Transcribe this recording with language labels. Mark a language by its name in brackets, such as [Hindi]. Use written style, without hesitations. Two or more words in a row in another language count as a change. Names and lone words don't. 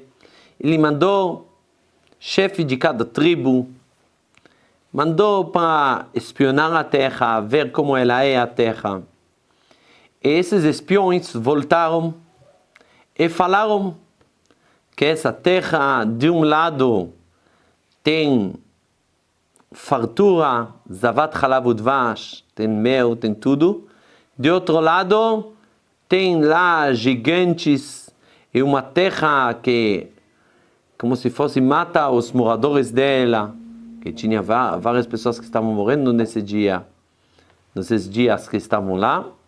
[Portuguese] Ele mandou chefe de cada tribo, mandou para espionar a terra, ver como ela é a terra. E esses espiões voltaram e falaram que essa terra, de um lado, tem fartura, [Hebrew] זבת חלב ודבש, [Portuguese] tem mel, tem tudo. De outro lado, tem lá gigantes e uma terra que, como se fosse, mata os moradores dela, que tinha várias pessoas que estavam morrendo nesses dias que estavam lá.